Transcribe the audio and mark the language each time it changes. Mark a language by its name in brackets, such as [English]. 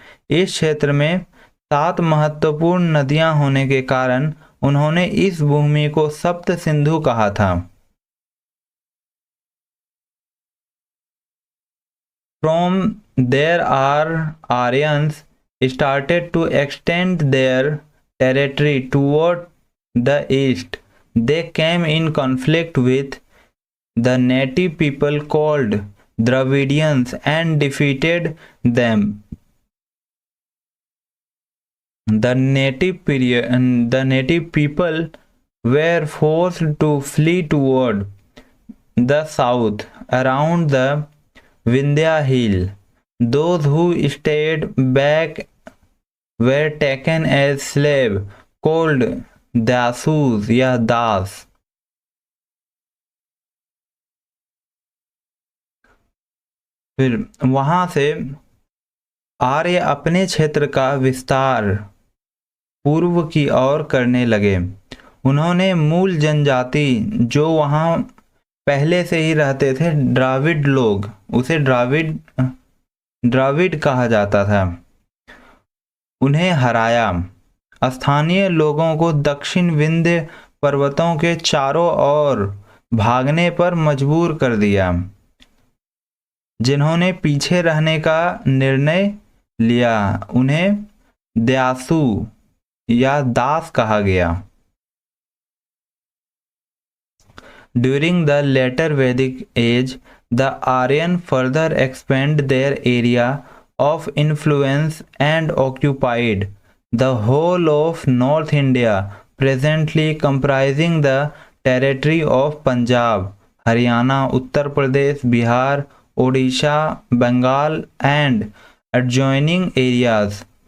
[Hindi] इस क्षेत्र में 7 महत्वपूर्ण नदियां होने के कारण उन्होंने इस भूमि को सप्त सिंधु कहा था। [English] From there Aryans started to extend their territory toward the east. They came in conflict with the native people called Dravidians and defeated them. The native people were forced to flee toward the south around the Vindhya hill. Those who stayed back were taken as slave called dasus [Hindi] या दास। फिर वहां से आर्य अपने क्षेत्र का विस्तार पूर्व की ओर करने लगे। उन्होंने मूल जनजाति जो वहां पहले से ही रहते थे, द्राविड लोग, उसे द्राविड कहा जाता था, उन्हें हराया। स्थानीय लोगों को दक्षिण विंध्य पर्वतों के चारों ओर भागने पर मजबूर कर दिया। जिन्होंने पीछे रहने का निर्णय लिया उन्हें द्यासु या दास कहा गया। [English] During the later Vedic age, the Aryan further expand their area of influence and occupied the whole of North India, presently comprising the territory of Punjab, Haryana, Uttar Pradesh, Bihar, Odisha, Bengal, and adjoining areas.